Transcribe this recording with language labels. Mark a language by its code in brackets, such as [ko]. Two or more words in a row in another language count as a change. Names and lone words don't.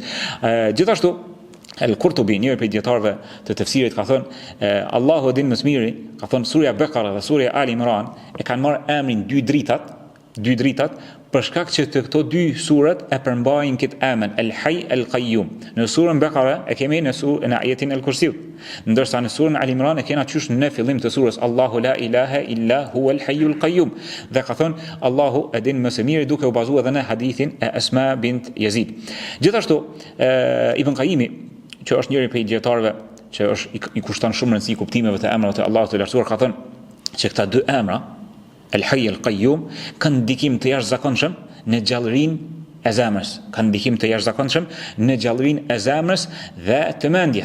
[sq] Gjithashtu Al-Qurtubi, njëri prej dietarëve të tefsirit, ka thënë Allahu e din më së miri, ka thënë surja Bekara dhe surja Ali Imran e kanë marrë emrin dy dritat për shkak që të këto dy surat e përmbajnë këtë emër Al-Hayy Al-Qayyum. Në surën Bekara e kemi në ajetin Al-Kursiut, ndërsa në surën Ali Imran e kena qysh në fillim të surës [ar] الله لا إله إلا هو الحي القيوم. [sq] Dhe ka thënë Allahu e din më së miri, duke u bazuar edhe në hadithin e Asma bint Yazid. Gjithashtu Ibn Qayyimi, që është njëri prej dietarëve që është i kushton shumë rëndësi kuptimeve të emrave të Allahut të lartësuar, ka thënë që këta dy emra, Al-Hayy Al-Qayyum, kanë ndikim të jashtëzakonshëm në gjallërinë e zemrës, kanë ndikim të jashtëzakonshëm në gjallërinë e zemrës dhe të mendjes.